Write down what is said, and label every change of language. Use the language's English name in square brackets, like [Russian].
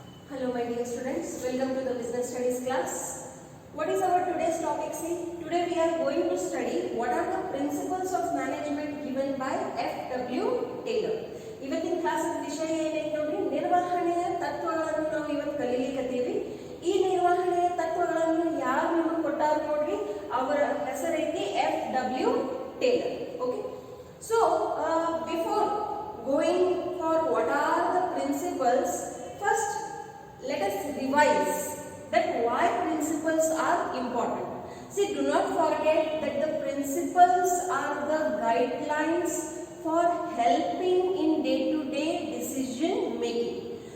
[English] Hello my dear students, welcome to the business studies class. What is our today's topic? See, today we are going to study what are the principles of management given by F.W. Taylor. [Kannada] ಇವತ್ತಿನ class ವಿಷಯ ಏನೈತೆ ನೋಡ್ರಿ, ನಿರ್ವಹಣೆಯ ತತ್ವಗಳನ್ನು ನಾವು ಇವತ್ತು ಕಲಿಲಿಕತ್ತೀವಿ. ಈ ನಿರ್ವಹಣೆಯ ತತ್ವಗಳನ್ನು ಯಾರು ನಿಮಗೆ ಕೊಟ್ಟಾರ ನೋಡ್ರಿ, ಅವರ ಹೆಸರೈತಿ F.W. [English] Taylor. Okay, so before going for what are the principles, first let us revise that why principles are important. See, do not forget that the principles are the guidelines for helping in day-to-day decision making.